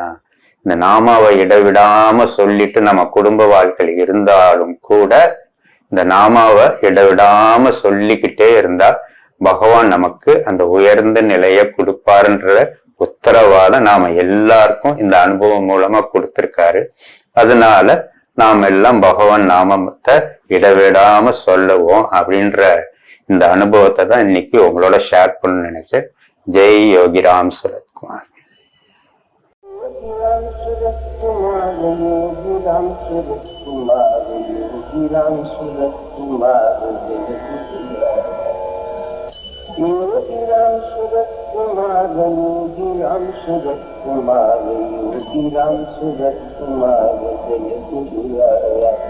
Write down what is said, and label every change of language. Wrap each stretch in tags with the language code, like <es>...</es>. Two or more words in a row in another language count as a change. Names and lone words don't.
<ta>இந்த நாமாவை இடைவிடாம சொல்லிட்டு நம்ம குடும்ப வாழ்க்கையில் இருந்தாலும் கூட இந்த நாமாவை இடைவிடாம சொல்லிக்கிட்டே இருந்தா பகவான் நமக்கு அந்த உயர்ந்த நிலையை கொடுப்பாருன்ற உத்தரவாதம் நாம எல்லாருக்கும் இந்த அனுபவம் மூலமா கொடுத்திருக்காரு. அதனால நாம் எல்லாம் பகவான் நாமத்தை இடைவிடாம சொல்லுவோம் அப்படின்ற இந்த அனுபவத்தை தான் இன்னைக்கு உங்களோட ஷேர் பண்ண நினைச்சேன். ஜெய் யோகிராம் சுரத்குமார்.</ta> <hi>योगीराम सूरत कुमार, योगीराम सूरत कुमार, योगीराम सूरत कुमार जय गुरुराया।</hi>